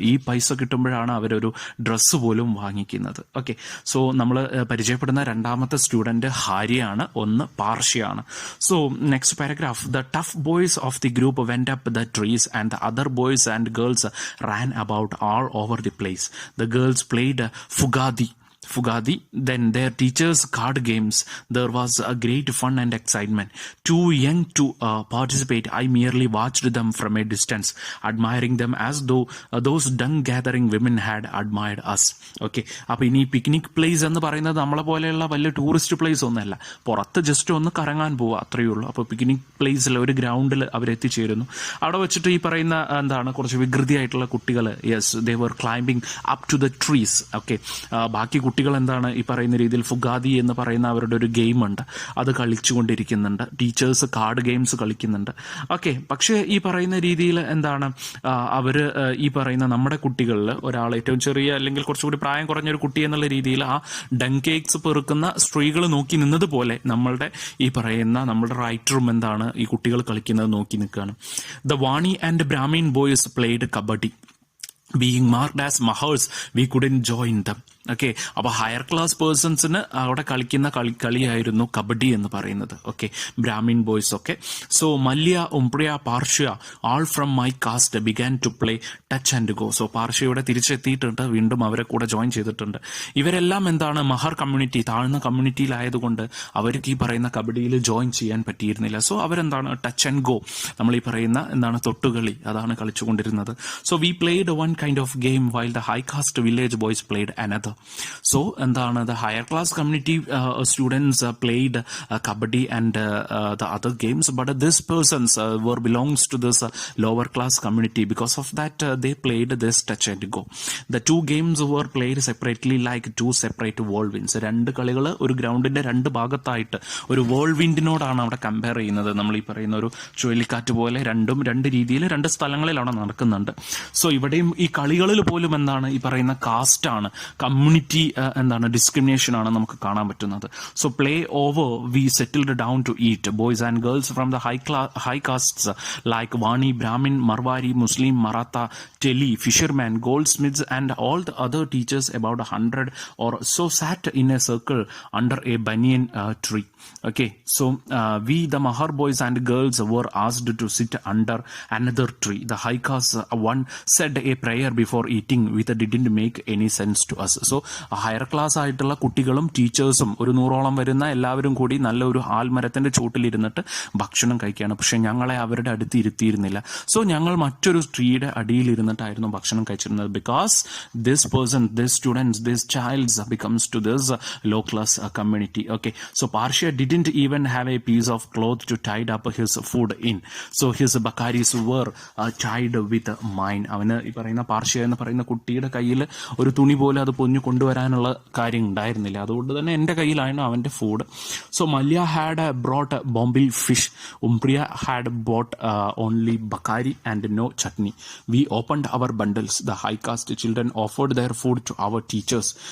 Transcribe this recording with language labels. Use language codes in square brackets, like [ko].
[ml] ഈ പൈസ കിട്ടുമ്പോഴാണ് അവരൊരു ഡ്രസ്സ് പോലും വാങ്ങിക്കുന്നത്. ഓക്കെ, സോ നമ്മൾ പരിചയപ്പെടുന്ന രണ്ടാമത്തെ സ്റ്റുഡൻറ്റ് ഹാരിയാണ്, ഒന്ന് പാർഷ്യയാണ്. [en] So next paragraph. The tough boys of the group went up the trees and the other boys and girls ran about all over the place. The girls played Fugadi. Then their teachers' card games. There was a great fun and excitement. Too young to participate, I merely watched them from a distance, admiring them as though those dung-gathering women had admired us. [ml] Okay, അപ്പോൾ ഇനി picnic place എന്ന് പറയുന്നത് നമ്മളെ പോലെയുള്ള വലിയ tourist place ഒന്നുമല്ല, പുറത്ത് just ഒന്ന് കറങ്ങാൻ പോവുക, അത്രയേ ഉള്ളൂ. അപ്പോൾ പിക്നിക് പ്ലേസിൽ ഒരു ഗ്രൗണ്ടിൽ അവരെത്തിച്ചേരുന്നു. അവിടെ വെച്ചിട്ട് ഈ പറയുന്ന എന്താണ് കുറച്ച് വികൃതിയായിട്ടുള്ള കുട്ടികൾ, [en] Yes, they were climbing up to the trees. [ml] Okay, ബാക്കി കുട്ടികൾ എന്താണ് ഈ പറയുന്ന രീതിയിൽ ഫുഗാദി എന്ന് പറയുന്ന അവരുടെ ഒരു ഗെയിം ഉണ്ട്, അത് കളിച്ചുകൊണ്ടിരിക്കുന്നുണ്ട്. ടീച്ചേഴ്സ് കാർഡ് ഗെയിംസ് കളിക്കുന്നുണ്ട്. ഓക്കെ, പക്ഷേ ഈ പറയുന്ന രീതിയിൽ എന്താണ് അവർ ഈ പറയുന്ന നമ്മുടെ കുട്ടികളിൽ ഒരാൾ ഏറ്റവും ചെറിയ അല്ലെങ്കിൽ കുറച്ചുകൂടി പ്രായം കുറഞ്ഞൊരു കുട്ടി എന്നുള്ള രീതിയിൽ ആ ഡങ് കേക്ക്സ് പെറുക്കുന്ന സ്ത്രീകൾ നോക്കി നിന്നതുപോലെ നമ്മളുടെ ഈ പറയുന്ന നമ്മുടെ റൈറ്ററും എന്താണ് ഈ കുട്ടികൾ കളിക്കുന്നത് നോക്കി നിൽക്കുകയാണ്. [en] The Vani and Brahmin boys played kabaddi. Being marked as mahars, we couldn't join them. [ml] Okay, അപ്പോൾ ഹയർ ക്ലാസ് പേഴ്സൺസിന് അവിടെ കളിക്കുന്ന കളിയായിരുന്നു കബഡി എന്ന് പറയുന്നത്. [en] Okay, Brahmin boys. Okay, so Malya, Umpriya, Parshya, all from my caste began to play touch and go. [ml] So പാർഷ്യയുടെ തിരിച്ചെത്തിയിട്ടുണ്ട്, വീണ്ടും അവരെ കൂടെ join ചെയ്തിട്ടുണ്ട്. ഇവരെല്ലാം എന്താണ് മഹർ കമ്മ്യൂണിറ്റി, താഴ്ന്ന കമ്മ്യൂണിറ്റിയിലായതുകൊണ്ട് അവർക്ക് ഈ പറയുന്ന കബഡിയിൽ ജോയിൻ ചെയ്യാൻ പറ്റിയിരുന്നില്ല. സോ അവരെന്താണ് ടച്ച് ആൻഡ് ഗോ, നമ്മൾ ഈ പറയുന്ന എന്താണ് തൊട്ടുകളി, അതാണ് കളിച്ചുകൊണ്ടിരുന്നത്. [en] So we played one kind of game while the high caste village boys played another. So എന്താണ് the higher class community students played kabaddi and the other games, but this persons were belongs to this lower class community. Because of that they played this touch and go. The two games were played separately like two separate whirlwinds. [ml] രണ്ട് കളികൾ ഒരു ഗ്രൗണ്ടിന്റെ രണ്ട് ഭാഗത്തായിട്ട് ഒരു whirlwindനോടാണ് അവിടെ compare ചെയ്യുന്നത്. നമ്മൾ ഈ പറയുന്ന ഒരു ചുഴലിക്കാറ്റ് പോലെ രണ്ടും രണ്ട് രീതിയിൽ രണ്ട് സ്ഥലങ്ങളിലാണ് നടക്കുന്നുണ്ട്. സോ ഇവിടെയും ഈ കളികളിൽ പോലും എന്താണ് ഈ പറയുന്ന കാസ്റ്റാണ്, കമ്മ്യൂണിറ്റി എന്താണ് ഡിസ്ക്രിമിനേഷൻ ആണ് നമുക്ക് കാണാൻ പറ്റുന്നത്. [en] So play over we settled down to eat. Boys and girls from the high castes like Vani, Brahmin, Marwari, Muslim, Maratha, Teli, fisherman, goldsmiths and all the other teachers, about 100 or so, sat in a circle under a banyan tree. Okay, so we the Mahar boys and girls were asked to sit under another tree. The high caste one said a prayer before eating, which didn't make any sense to us. [ml] So higher class ആയിട്ടുള്ള കുട്ടികളും ടീച്ചേഴ്സും ഒരു 100ഓളം വരുന്ന എല്ലാവരും കൂടി നല്ലൊരു ആൽമരത്തിന്റെ ചോട്ടിലിരുന്നിട്ട് ഭക്ഷണം കഴിക്കുകയാണ്. പക്ഷെ ഞങ്ങളെ അവരുടെ അടുത്ത് ഇരുത്തിയിരുന്നില്ല. സോ ഞങ്ങൾ മറ്റൊരു ട്രീയുടെ അടിയിൽ ഇരുന്നിട്ടായിരുന്നു ഭക്ഷണം കഴിച്ചിരുന്നത്. [en] Because this person, this students, this childs becomes to this low class community. Okay, so Parshya didn't even have a piece of cloth to tie up his food in. So his bakaris were tied with mine. [ml] അവന് ഈ പറയുന്ന പാർഷ്യ എന്ന് പറയുന്ന കുട്ടിയുടെ കയ്യിൽ ഒരു തുണി പോലെ അത് പൊഞ്ഞു കൊണ്ടുവരാനുള്ള കാര്യം ഉണ്ടായിരുന്നില്ല. അതുകൊണ്ട് തന്നെ എൻ്റെ കയ്യിലായിരുന്നു അവൻ്റെ food. So [en] Malya had brought bombil fish. Umpriya had bought only bakari and no chutney. We opened our bundles. The high caste children offered their food to our teachers.